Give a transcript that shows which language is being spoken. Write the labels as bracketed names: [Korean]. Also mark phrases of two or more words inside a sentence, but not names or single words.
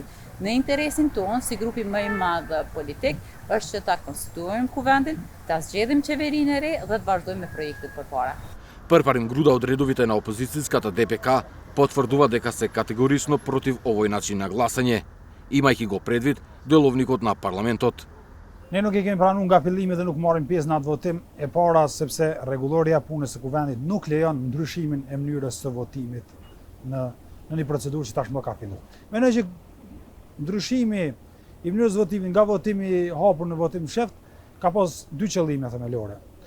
[Albanian] Në interesin tonë, si grupi më I madh politik, është që ta konstituojmë kuvendin, ta zgjedhim qeverinë e re dhe të vazhdojmë me projektet përpara. [Macedonian] Përparim Gruda од редовите на опозицијската ДПК потврдува дека се категорично против овој начин на гласање, имајќи го предвид деловникот на парламентот. [Albanian] Ne nuk I kemi pranuar nga fillimi dhe nuk marrim pjesë në atë votim e para sepse rregulloria e punës së kuvendit nuk lejon ndryshimin e mënyrës së votimit në një procedurë që tashmë ka filluar. Mendoj që ndryshimi I mënyrës së votimit nga votimi I hapur në votim fsheht ka pas dy qëllime themelore.